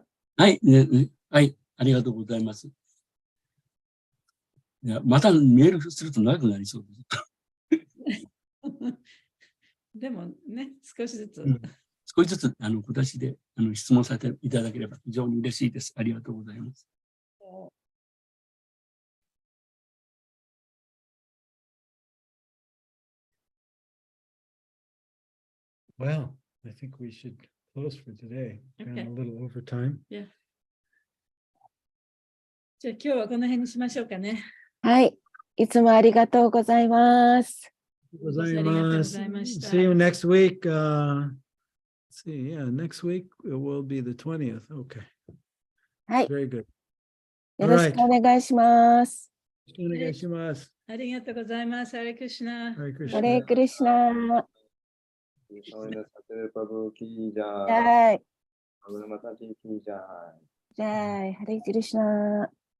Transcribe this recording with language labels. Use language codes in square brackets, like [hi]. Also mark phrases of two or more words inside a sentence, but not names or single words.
[ja] はい、はい、ありがとうございます。いや、またメールすると長くなりそうです。でもね、少しずつ。少しずつ、今年で、質問させていただければ非常に嬉しいです。ありがとうございます。 [en] Well, I think we should close for today. Ran a little over time. Yeah. [ja] じゃあ今日はこの辺にしましょうかね。はい。いつもありがとうございます。ご視聴ありがとうございました。 [en] See you next week. Let's see, yeah, next week it will be the 20th. Okay. [ja] はい。 [en] Very good. [ja] よろしくお願いします。お願いします。ありがとうございます。ハレクリシュナ。ハレクリシュナ。 [hi] Prabhu ki jai. [ja] はい。 [hi] Prabhu Mataji ki jai. [ja] じゃあ、ハレクリシュナ。